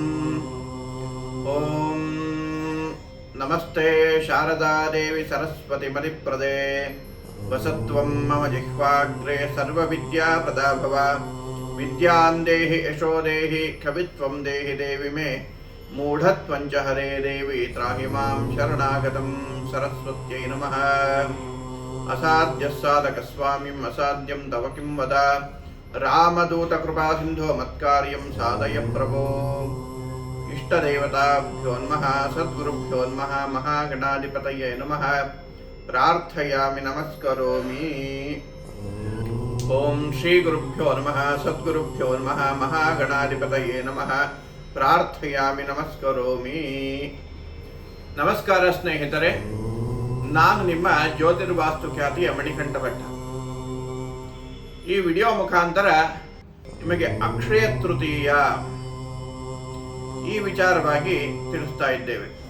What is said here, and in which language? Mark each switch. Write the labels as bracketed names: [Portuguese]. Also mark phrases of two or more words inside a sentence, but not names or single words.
[Sanskrit] ಓಂ ನಮಸ್ತೆ ಶಾರದಾ ದೇವಿ ಸರಸ್ವತಿ ಮದಿಪ್ರದೇ ವಸತ್ವಂ ಮಮ ಜಿಹ್ವಾಗ್ರೇ ಸರ್ವವಿದ್ಯಾ ಪ್ರದಾಭವ. ವಿದ್ಯಾಂ ದೇಹಿ ಯಶೋ ದೇಹಿ ಕವಿತ್ವಂ ದೇಹಿ ದೇವಿ ಮೇ ಮೂಢತ್ವಂಚ ಹರೇ ದೇವಿ ತ್ರಾಹಿ ಮಾಂ ಶರಣಾಗತಂ. ಸರಸ್ವತ್ಯೈ ನಮಃ. ಅಸಾಧ್ಯ ಸಾಧಕ ಸ್ವಾಮಿಂ ಅಸಾಧ್ಯಂ ತವ ಕಿಂ ವದ. ರಾಮದೂತ ಕೃಪಾ ಸಿಂಧೋ ಮತ್ಕಾರ್ಯಂ ಸಾಧಯ ಪ್ರಭೋ. ಇಷ್ಟದೇವತಾಭ್ಯೋ ನಮಃ. ಸದ್ಗುರುಭ್ಯೋ ನಮಃ. ಮಹಾಗಣಾಧಿಪತಯೇ ನಮಃ. ಪ್ರಾರ್ಥಯಾಮಿ ನಮಸ್ಕರೋಮಿ. ಓಂ ಶ್ರೀ ಗುರುಭ್ಯೋ ನಮಃ. ಸದ್ಗುರುಭ್ಯೋ ನಮಃ. ಮಹಾಗಣಾಧಿಪತಯೇ ನಮಃ. ಪ್ರಾರ್ಥಯಾಮಿ ನಮಸ್ಕರೋಮಿ. [Kannada] ನಮಸ್ಕಾರ ಸ್ನೇಹಿತರೆ, ನಾನು ನಿಮ್ಮ ಜ್ಯೋತಿರ್ವಾಸ್ತು ಖ್ಯಾತಿಯ ಮಣಿಕಂಠ ಭಟ್ಟ. ಈ ವಿಡಿಯೋ ಮುಖಾಂತರ ನಿಮಗೆ ಅಕ್ಷಯ ತೃತೀಯ ಈ ವಿಚಾರವಾಗಿ ತಿಳಿಸ್ತಾ ಇದ್ದೇವೆ.